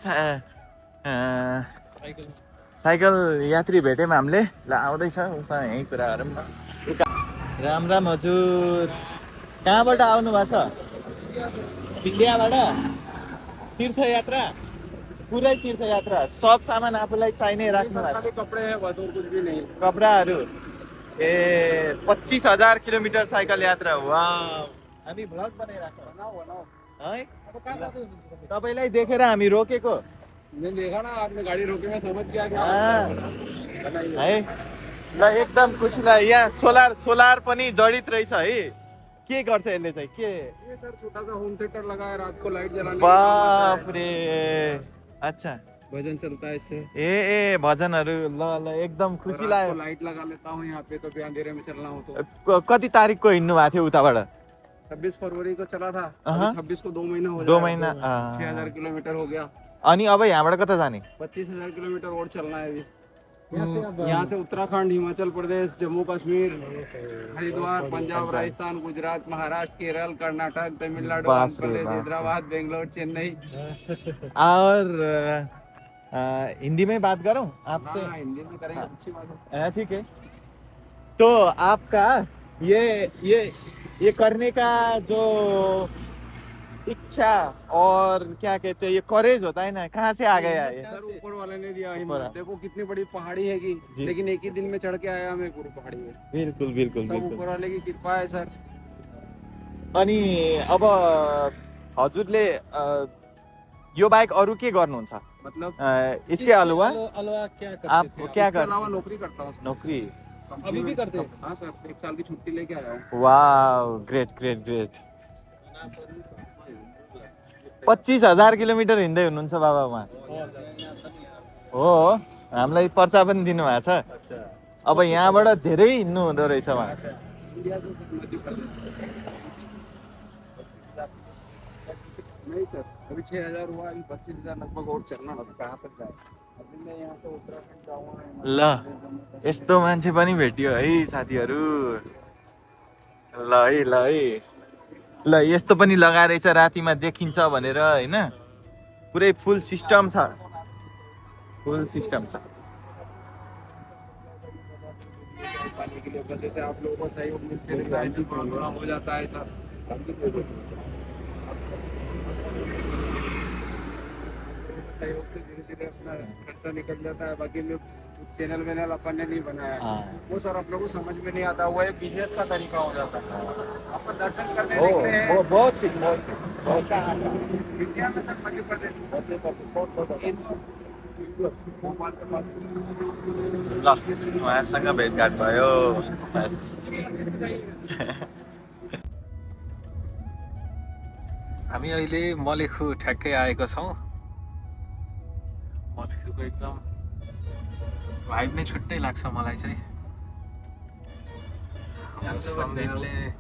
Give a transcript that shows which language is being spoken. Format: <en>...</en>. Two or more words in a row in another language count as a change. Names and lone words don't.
<ne>साइकल यात्री भेट्यौँ हामीले ल आउँदैछ उसँग यहीँ कुरा गरौँ न राम राम हजुर कहाँबाट आउनु भएको छ इन्डियाबाट तीर्थयात्रा पुरै तीर्थयात्रा सब सामान आफूलाई चाहिने राख्नु भएको छ</ne> <hi>कपड़े हैं बस और कुछ भी नहीं</hi> <ne>कपडाहरू ए 25,000 किलोमिटर साइकल यात्रा वा हामी भ्लग बनाइरहेको</ne> <hi>बनाओ है अब कहाँ जाते हो?</hi> <ne>तपाईँलाई देखेर हामी रोकेको</ne> <hi>मैंने देखा ना आपने गाड़ी रोकी मैं समझ गया कि</hi> <ne>है ल एकदम खुसी लाग्यो यहाँ सोलर सोलर पनि जडित रहेछ है के गर्छ यसले चाहिँ के</ne> <hi>ये सर छोटा सा</hi> <en>home theatre</en> <hi>लगा है रात को लाइट जलाने का बाफ रे अच्छा भजन चलता है इससे</hi> <ne>ए भजनहरू ल ल एकदम खुसी</ne> <hi>रात को</hi> <ne>लाग्यो</ne> <hi>लाइट लगा लेता हूँ यहाँ पे कभी अंधेरे में चलना हो तो</hi> <ne>कति तारिकको हिँड्नु भएको थियो उताबाट</ne> <hi>26 फरवरी को चला था</hi> <ne>अहाँ। 26 को 2 महीना हो 2 महिना</ne> <hi>6000 किलोमीटर हो गया</hi> <ne>अनि अब यहाँबाट कता जाने</ne> <hi>25,000 किलोमीटर और चलना है अभी यहाँ से उत्तराखंड हिमाचल प्रदेश जम्मू कश्मीर हरिद्वार पंजाब राजस्थान गुजरात महाराष्ट्र केरल कर्नाटक तमिलनाडु बाप आंध्र रे प्रदेश बाप। हैदराबाद बेंगलोर चेन्नई और हिंदी में बात करूं आपसे हाँ, हिंदी में करेंगे अच्छी बात है ठीक है तो आपका ये करने का जो इच्छा और क्या कहते हैं ये करेज होता है ना कहाँ से आ गया ये सर ऊपर वाले ने दिया ऊपर। हिम्मत देखो कितनी बड़ी पहाड़ी है की जी। लेकिन एक ही दिन में चढ़ के आया मैं पूरी पहाड़ी में बिल्कुल बिल्कुल सब बिल्कुल ऊपर वाले की कृपा है सर</hi> <ne>अनि अब हजुरले यो बाहेक अरू के गर्नुहुन्छ</ne> <hi>मतलब इसके अलावा अलावा क्या करते आप थे? क्या इसके करते अलावा नौकरी करता हूँ नौकरी अभी भी करते हैं हाँ सर 1 साल की छुट्टी लेके आया हूँ</hi> <en>wow great great great</en> <ne>25,000 किलोमिटर हिँड्दै हुनुहुन्छ बाबा उहाँ हो हामीलाई पर्चा पनि दिनुभएको छ अब यहाँबाट धेरै हिँड्नु हुँदो रहेछ उहाँ</ne> <hi>इंडिया से मध्य प्रदेश नहीं सर अभी 6,000 हुआ अभी 25,000 लगभग और चलना है कहाँ तक जाए अभी मैं यहाँ से उत्तराखंड जाऊँगा</hi> <ne>ल यस्तो मान्छे पनि भेटियो है साथीहरू ल है ल है ल यस्तो पनि लगाएर रहेछ रातिमा देखिन्छ भनेर होइन पुरै</ne> <en>full system</en> <ne>छ</ne> <en>full system</en> <ne>छ</ne> <hi>पानी के लिए बदले थे आप लोगों को सहयोग मिलते रहता है इससे थोड़ा थोड़ा हो जाता है सर सहयोग से धीरे धीरे अपना खर्चा निकल जाता है बाकी में चैनल वेनल अपन ने नहीं बनाया वो सर आप लोगों को समझ में नहीं आता वो एक बिजनेस का तरीका हो जाता है अपन दर्शन करने निकले हैं बहुत ठीक बहुत इंडिया में सर मध्य प्रदेश भोपाल के पास</hi> <ne>ल उहाँसँग भेटघाट भयो हामी अहिले मलेखु ठ्याक्कै आएका छौँ मलेखुको एकदम भाइब नै छुट्टै लाग्छ मलाई चाहिँ सन्दीपले</ne>